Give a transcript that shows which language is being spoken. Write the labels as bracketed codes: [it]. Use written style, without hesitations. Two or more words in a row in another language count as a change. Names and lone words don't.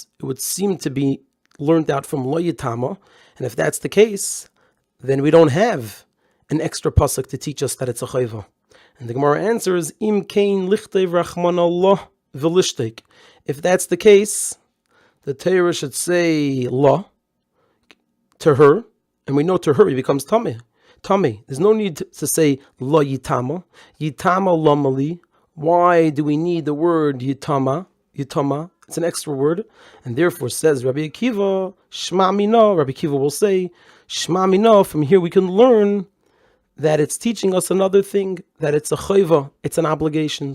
[en] It would seem to be learned out from [he] לא יטמא, [en] and if that's the case, then we don't have an extra pasuk to teach us that it's a chayva. And the Gemara answers, [arc] אם כן לכתוב רחמנא לה ולישתוק. [en] If that's the case, the Torah should say la to her, and we know to her he becomes tameh. Tameh. There's no need to say [he] לה יטמא. [arc] יטמא למה לי. [en] Why do we need the word yitama? Yitama. It's an extra word, and therefore says Rabbi Akiva, [arc] שמע מינה. [en] Rabbi Akiva will say, [arc] שמע מינה. [en] From here we can learn that it's teaching us another thing, that it's a chayva, it's an obligation.